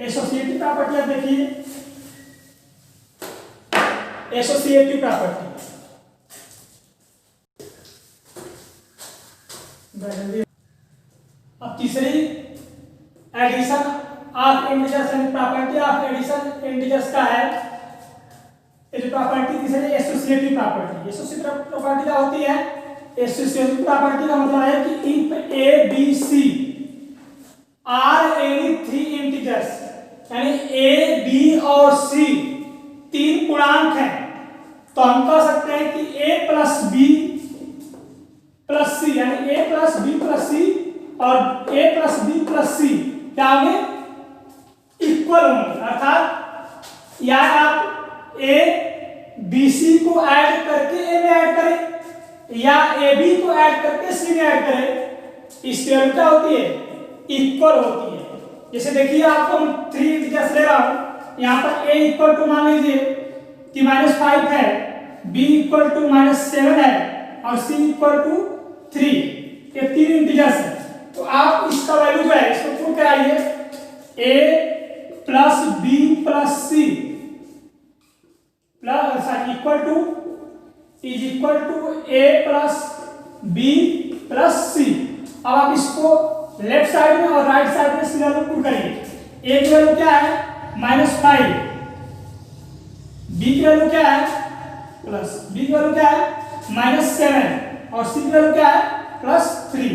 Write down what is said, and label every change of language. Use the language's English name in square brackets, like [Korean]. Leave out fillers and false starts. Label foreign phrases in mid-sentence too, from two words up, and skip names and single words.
[English] associative property [Hindi] आप देखिए, [English] associative property [Hindi] अब तीसरी [English] addition of integers and property of addition integers [Hindi] का है ये जो प्रॉपर्टी तीसरी [English] associative property. associative property [Hindi] क्या होती है, [English] associative property [Hindi] का मतलब है कि [English] if a b c are any 3 integers [Hindi] यानी a b और c तीन पूर्णांक हैं तो हम कह सकते हैं कि [English] a plus b plus c [Hindi] यानी [English] a plus b plus c [Hindi] और [English] a plus b plus c [Hindi] क्या होंगे इक्वल होंगे, अर्थात या आप a b c को ऐड करके a में ऐड करें या a b को ऐड करके c में ऐड करें, इसकी वैल्यू क्या होती है इक्वल होती है। जैसे देखिए आपको मैं 3 इंटीजर्स ले रहा हूं, यहाँ पर [English] a equal to [Hindi] मान लीजिए कि -5 है, [English] b equal to [Hindi] -7 है और c इक्वल टू 3, ये 3 इंटीजर्स है तो आप इसका वैल्यू जो है इसको प्रूव कराइए [English] a plus b plus c plus equal to is equal to a plus b plus c. [Hindi] अब आप इसको [English] left side [Hindi] में और [English] right side [Hindi] में इसकी [English] value put [Hindi] करिए। a की वैल्यू क्या है -5, b की वैल्यू क्या है प्लस b की वैल्यू क्या है -7 और c की वैल्यू क्या है +3।